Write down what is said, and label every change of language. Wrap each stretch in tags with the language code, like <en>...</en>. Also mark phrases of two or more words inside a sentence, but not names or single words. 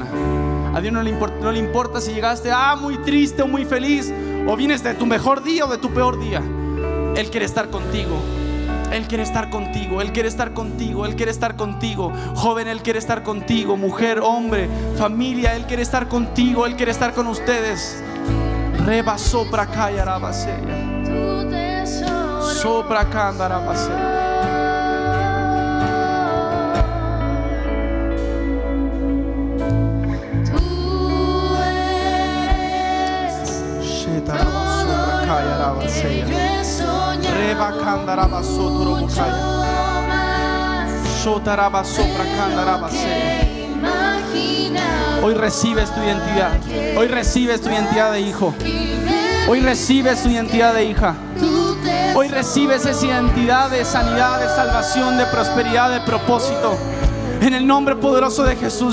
<es>A Dios no le importa si llegaste muy triste o muy feliz, o vienes de tu mejor día o de tu peor día. Él quiere estar contigo. Él quiere estar contigo. Él quiere estar contigo. Él quiere estar contigo. Joven, Él quiere estar contigo. Mujer, hombre, familia, Él quiere estar contigo. Él quiere estar con ustedes. Reba sopra kaya rabaseya. Sopra kanda rabaseya. Reba candaraba sotoro bocaya. Sotaraba sopra candaraba seya. Hoy recibes tu identidad. Hoy recibes tu identidad de hijo. Hoy recibes tu identidad de hija. Hoy recibes esa identidad de sanidad, de salvación, de prosperidad, de propósito. En el nombre poderoso de Jesús.</es>